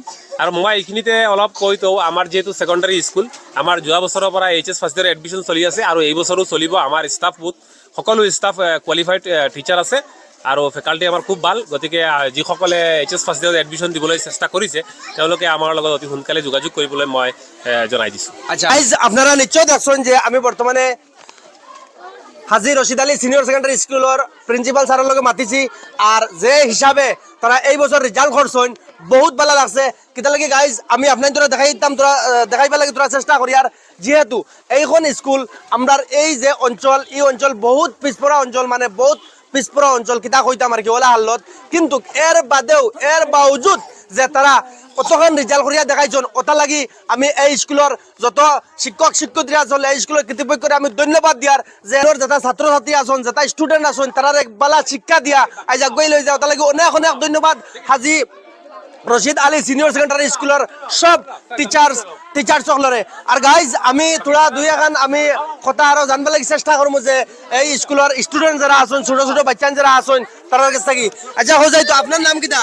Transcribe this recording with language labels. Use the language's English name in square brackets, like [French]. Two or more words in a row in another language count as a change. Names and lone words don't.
[Assamese] আৰু মই এইখিনিতে অলপ কৈ থওঁ আমাৰ যিহেতু ছেকেণ্ডাৰী স্কুল আমাৰ যোৱা বছৰৰ পৰা HS [English] first year admission [Assamese] চলি আছে আৰু এই বছৰো চলিব। আমাৰ ষ্টাফ বহুত সকলো ষ্টাফ [English] qualified teacher [Assamese] আছে আৰু ফেকাল্টি আমাৰ খুব ভাল গতিকে যিসকলে HS [English] first year [Assamese] এডমিশ্যন দিবলৈ চেষ্টা কৰিছে তেওঁলোকে আমাৰ লগত অতি সোনকালে যোগাযোগ কৰিবলৈ মই জনাই দিছোঁ। [Sylheti] আচ্ছা গাইজ আপনারা নিশ্চয় দেখছেন যে আমি বর্তমানে হাজি রশিদ আলী সিনিয়র সেকেন্ডারি স্কুলের প্রিন্সিপাল স্যারের লগে মাতিছি আর যে হিসাবে তারা এই বছর রেজাল্ট করছেন বহুত ভালো লাগছে কিতা লাগে গাইজ আমি আপনার তোরা দেখাই দিতাম তোরা দেখাইবার লাগে তোরা চেষ্টা করি আর যেহেতু এইখন স্কুল আমরা এই যে অঞ্চল এই অঞ্চল বহুত পিছপরা অঞ্চল মানে বহুত পিছপরা অঞ্চল কিতা কইতাম আর কি ওলা হালত কিন্তু এর বাদেও এর বাউজুদ যে তারা কতক্ষণ রেজাল্ট করিয়া দেখাইছেন ওটা লাগি আমি এই স্কুলের যত শিক্ষক শিক্ষয়িত্রী আছেন এই স্কুলের কর্তৃপক্ষকে আমি ধন্যবাদ দিয়ার যে যেটা ছাত্র ছাত্রী আছেন যেটা স্টুডেন্ট আছেন তারা এক বালা শিক্ষা দিয়া আজ আগুয়াই লই যায় ওটা লাগি অনেক অনেক ধন্যবাদ হাজি রশিদ আলী সিনিয়র সেকেন্ডারি স্কুলের সব টিচার্স সকলরে আর গাইজ আমি থোড়া দুই এখন আমি কথা আরো জানবার লাগি চেষ্টা করবো যে এই স্কুলের স্টুডেন্ট যারা আছেন ছোট ছোট বাচ্চা যারা আছেন তার কাছ থেকে আচ্ছা হয়ে যাই তো আপনার নাম কিটা?